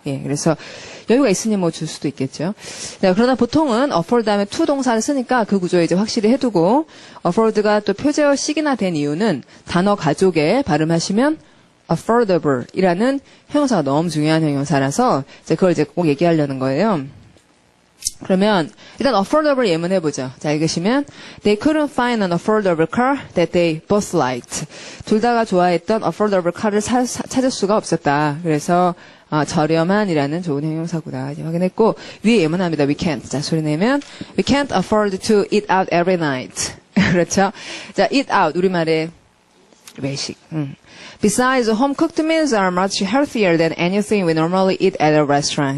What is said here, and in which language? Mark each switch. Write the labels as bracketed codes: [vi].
[ko] 예, 그래서 여유가 있으니 뭐 줄 수도 있겠죠. 자, 그러나 보통은 afford 다음에 to 동사를 쓰니까 그 구조 이제 확실히 해두고 afford가 또 표제어식이나 된 이유는 단어 가족에 발음하시면 affordable 이라는 형용사가 너무 중요한 형용사라서 이제 그걸 이제 꼭 얘기하려는 거예요. 그러면 일단 affordable 예문해보죠. 자, 읽으시면 [en] They couldn't find an affordable car that they both liked. [ko] 둘 다가 좋아했던 [en] affordable car [ko] 를 찾을 수가 없었다. 그래서 저렴한이라는 좋은 형용사구나 확인했고 위에 예문합니다. [en] We can't. [ko] 자, 소리 내면 [en] We can't afford to eat out every night. [ko] 그렇죠. 자, eat out 우리말에 외식. [en] Besides, home-cooked meals are much healthier than anything we normally eat at a restaurant.